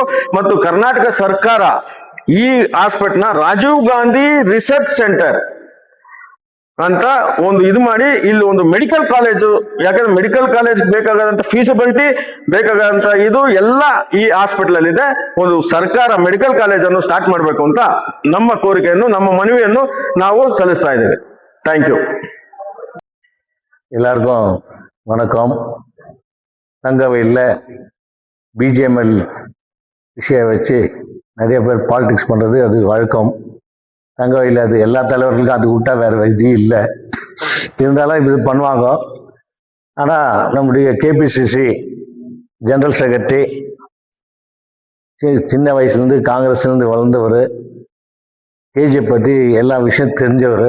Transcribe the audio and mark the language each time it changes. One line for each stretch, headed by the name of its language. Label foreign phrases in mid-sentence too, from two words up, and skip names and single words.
Kannada: ಮತ್ತು ಕರ್ನಾಟಕ ಸರ್ಕಾರ ಈ ಹಾಸ್ಪಿಟಲ್ ರಾಜೀವ್ ಗಾಂಧಿ ರಿಸರ್ಚ್ ಸೆಂಟರ್ ಅಂತ ಒಂದು ಇದು ಮಾಡಿ ಇಲ್ಲಿ ಒಂದು
English: medical college,
Kannada: ಯಾಕಂದ್ರೆ
English: medical college
Kannada: ಬೇಕಾಗದಂತ ಫೀಸಿಬಿಲಿಟಿ ಬೇಕಾಗಂತ ಇದು ಎಲ್ಲ ಈ ಹಾಸ್ಪಿಟಲ್ ಅಲ್ಲಿ ಇದೆ. ಒಂದು ಸರ್ಕಾರ
English: medical college
Kannada: ಅನ್ನು ಸ್ಟಾರ್ಟ್ ಮಾಡಬೇಕು ಅಂತ ನಮ್ಮ ಕೋರಿಕೆಯನ್ನು, ನಮ್ಮ ಮನವಿಯನ್ನು ನಾವು ಸಲ್ಲಿಸ್ತಾ ಇದ್ದೇವೆ.
English: Thank you.
Tamil: எல்லாருக்கும் வணக்கம். தங்கவையில் BGML விஷயம் வச்சு நிறைய பேர் பாலிடிக்ஸ் பண்ணுறது அது வழக்கம். தங்கவையில் அது எல்லா தலைவர்களுக்கும் அது விட்டா வேறு இது இல்லை. இருந்தாலும் இது பண்ணுவாங்க. ஆனால் நம்முடைய KPCC
English: general secretary
Tamil: சின்ன வயசுலேருந்து காங்கிரஸ்லேருந்து வளர்ந்தவர், KGF பற்றி எல்லா விஷயம் தெரிஞ்சவர்.